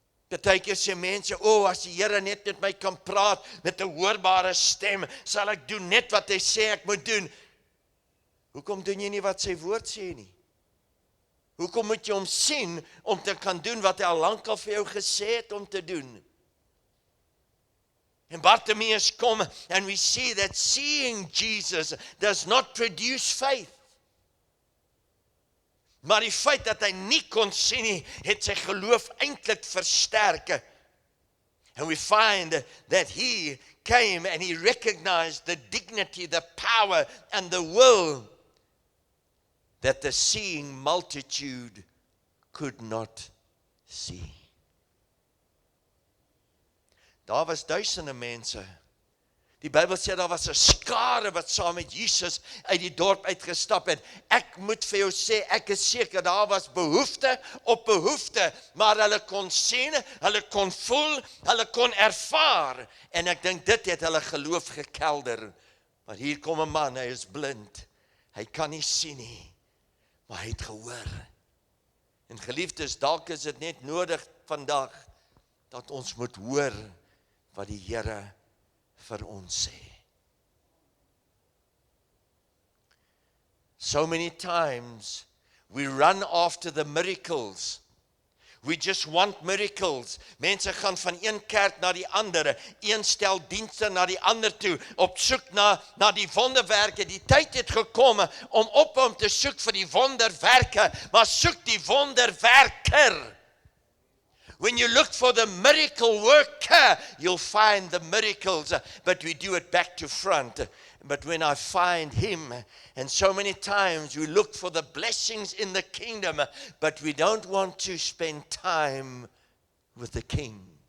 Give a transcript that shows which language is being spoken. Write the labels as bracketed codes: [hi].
[af] Partykeer sê mense, as die Here net met my kan praat, met 'n hoorbare stem, sal ek doen net wat hy sê ek moet doen. Hoekom doen jy nie wat sy woord sê nie? Hoekom moet jy hom sien, om te kan doen wat hy al lankal vir jou gesê het om te doen? En Bartimeus kom, [en] and we see that seeing Jesus does not produce faith. [af] Maar die feit dat hy nie kon sien nie, het sy geloof eintlik versterk. [en] And we find that he came and he recognized the dignity, the power and the will that the seeing multitude could not see. [af] Daar was duisende mense. Die Bybel sê daar was 'n skare wat saam met Jesus uit die dorp uitgestap het. Ek moet vir jou sê, ek is seker daar was behoefte op behoefte, maar hulle kon sien, hulle kon voel, hulle kon ervaar, en ek dink dit het hulle geloof gekelder. Maar hier kom 'n man, hy is blind, hy kan nie sien nie, maar hy het gehoor. En geliefdes, dalk is dit net nodig vandag, dat ons moet hoor wat die Here vir ons sê. [en] So many times we run after the miracles. We just want miracles. [af] Mense gaan van een kerk na die ander, een stel dienste na die ander toe, op soek na die wonderwerke. Die tyd het gekom om op hom te soek vir die wonderwerke, maar soek die wonderwerker. [en] When you look for the miracle worker, you'll find the miracles, but we do it back to front. But when I find him, and so many times we look for the blessings in the kingdom, but we don't want to spend time with the king.